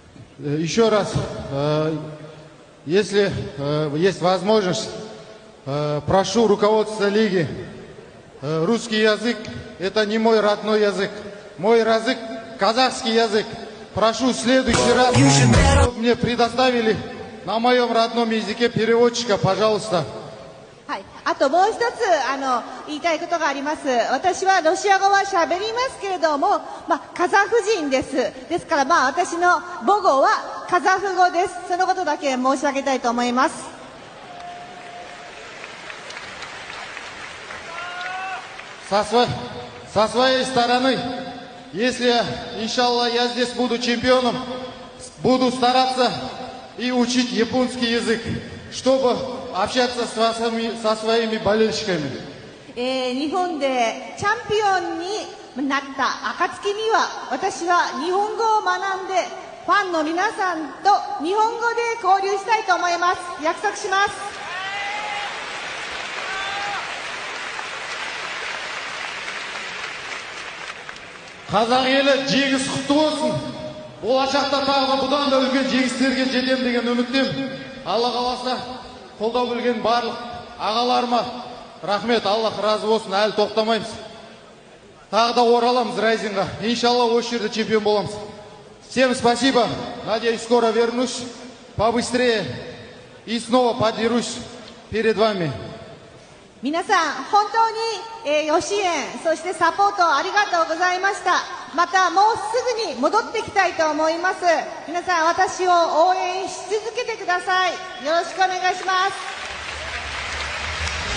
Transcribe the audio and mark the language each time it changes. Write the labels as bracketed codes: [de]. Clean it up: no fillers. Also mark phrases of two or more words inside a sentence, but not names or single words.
[ru] Еще раз, если есть возможность, прошу руководство лиги. Русский язык – это не мой родной язык. Мой язык – казахский язык. Прошу в следующий раз, чтобы мне предоставили на моем родном языке переводчика, пожалуйста. [ja] はい、あともう一つ言いたいことがあります。私はロシア語は喋りますけれども、カザフ人です。ですから私の母語はカザフ語です。そのことだけ申し上げたいと思います。 [ru] Со своей стороны, если, иншаллах, я здесь буду чемпионом, буду стараться и учить японский язык, чтобы общаться со своими болельщиками. [ja] 日本でチャンピオンになった暁には、私は日本語を学んで、ファンの皆さんと日本語で交流したいと思います。約束します。 [kk] Қазақ елі жеңіс құтты болсын. Болашақта тағы бұдан да үлкен жеңістерге жетем деген үміттемін. Алла қаласа қолдау білген барлық ағаларыма рахмет, Аллах разы болсын, әлі тоқтамаймыз. Тағы да ораламыз Райзинға. Иншаллах осы жерде чемпион боламыз. [ru] Всем спасибо. Надеюсь, скоро вернусь побыстрее и снова подерусь перед вами. [ja] 皆さん、本当に、ご支援、そしてサポートありがとうございました。またもうすぐに戻ってきたいと思います。皆さん、私を応援し続けてください。よろしくお願いします。